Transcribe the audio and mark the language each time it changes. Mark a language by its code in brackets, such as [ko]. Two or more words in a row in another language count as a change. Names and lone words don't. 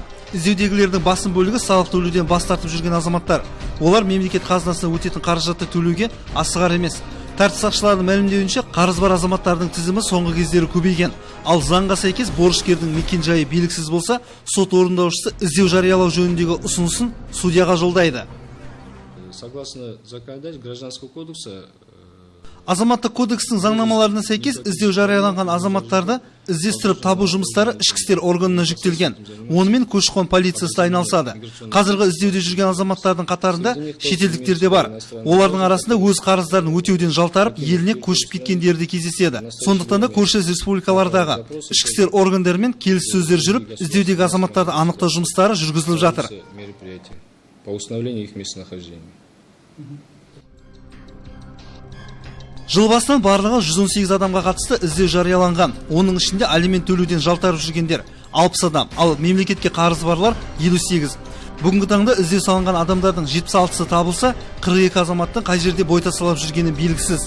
[kk] Іздеудегілердің басым бөлігі салық төлеуден бас тартып жүрген азаматтар. Олар мемлекет қазынасына өтетін қаражатты төлеуге асығар емес. Тәртіп сақшыларының мәлімдеуінше, қарыз бар азаматтардың тізімі соңғы кездері көбейген. Ал заңға сәйкес борышкердің мекен-жайы белгісіз болса, сот орындаушысы іздеу жариялау жөніндегі ұсынысын судьяға жолдайды. [ru] Согласно законодательству Гражданского кодекса, [kk] Азаматтық кодекстің заңнамаларына сәйкес іздеу жарияланған азаматтарды іздестіріп табу жұмыстары ішкі істер органына жүктелген. Онымен көші-қон полициясы айналысады. Қазіргі іздеуде жүрген азаматтардың қатарында шетелдіктер де бар. Олардың арасында өз қарыздарын өтеуден жалтарып, еліне көшіп кеткендер де кездеседі. Сондықтан да көршілес республикалардағы ішкі істер органдарымен келіссөздер жүріп, іздеудегі азаматтарды анықтау жұмыстары жүргізіліп жатыр. [ru] По установлению их местонахождения. [kk] Жыл басынан барлығы 118 адамға қатысты іздеу жарияланған. Оның ішінде алимент төлеуден жалтарып жүргендер 60 адам, ал мемлекетке қарызы барлар 58. Бүгінгі таңда іздеу салынған адамдардың 76-сы табылса, 42 азаматтың қай жерде бой тасалап жүргені белгісіз.